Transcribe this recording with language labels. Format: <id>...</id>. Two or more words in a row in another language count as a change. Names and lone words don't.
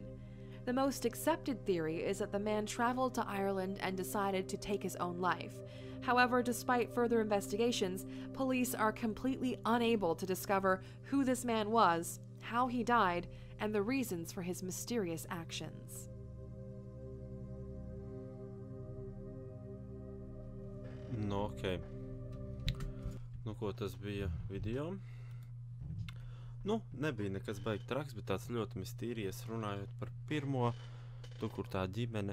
<en>The most accepted theory is that the man traveled to Ireland and decided to take his own life. However, despite further investigations, police are completely unable to discover who this man was, how he died, and the reasons for his mysterious actions.</en> <lv>Nu, ok. Nu, ko tas bija video? Nu, nebija nekas baigi traks, bet tāds ļoti mistīries runājot par pirmo, tur, kur tā ģimene.</lv>